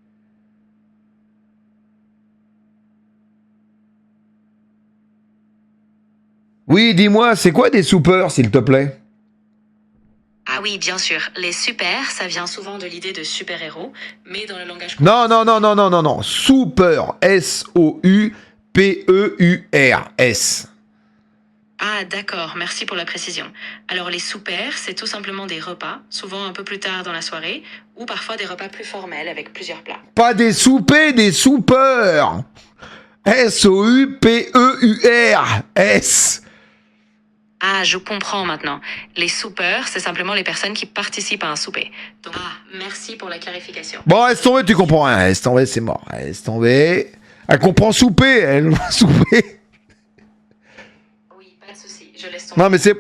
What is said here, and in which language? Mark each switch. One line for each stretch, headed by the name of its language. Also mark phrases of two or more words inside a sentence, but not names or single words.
French: Oui, dis-moi, c'est quoi des soupeurs, s'il te plaît? Ah oui, bien sûr. Les super, ça vient souvent de l'idée de super-héros, mais dans le langage... Non, non, non, non, non, non, non. Super. S-O-U-P-E-U-R-S. Ah d'accord, merci pour la précision. Alors les soupers, c'est tout simplement des repas, souvent un peu plus tard dans la soirée, ou parfois des repas plus formels avec plusieurs plats. Pas des soupers, des soupeurs. S-O-U-P-E-U-R-S. Ah, je comprends maintenant. Les soupers, c'est simplement les personnes qui participent à un souper. Donc, merci pour la clarification. Bon, laisse tomber, tu comprends rien. Laisse tomber, c'est mort. Laisse tomber. Elle comprend souper, elle. Souper. Oui, pas de souci, je laisse tomber. Non, mais c'est...